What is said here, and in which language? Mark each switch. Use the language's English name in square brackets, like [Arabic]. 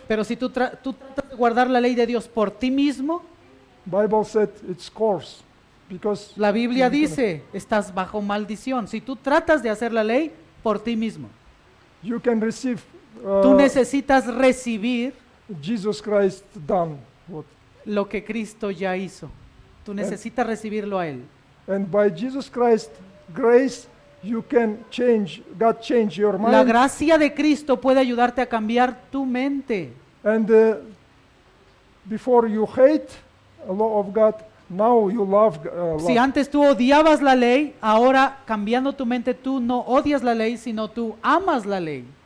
[Spanish] Pero si tú tratas de guardar la ley de Dios por ti mismo, [English] Bible said it's curse because [Spanish] la Biblia [English] you cannot- [Spanish] dice, estás bajo maldición. Si tú tratas de hacer la ley por ti mismo, [English] you can receive [Spanish] tú necesitas recibir [English] Jesus Christ done what, [Spanish] lo que Cristo ya hizo. Tú necesitas recibirlo a Él. [English] and by Jesus Christ grace you can change. God change your mind. [Spanish] La gracia de Cristo puede ayudarte a cambiar tu mente. [English] And before you hate a law of God, now you love. [Spanish] Si antes tú odiabas la ley, ahora cambiando tu mente tú no odias la ley, sino tú amas la ley.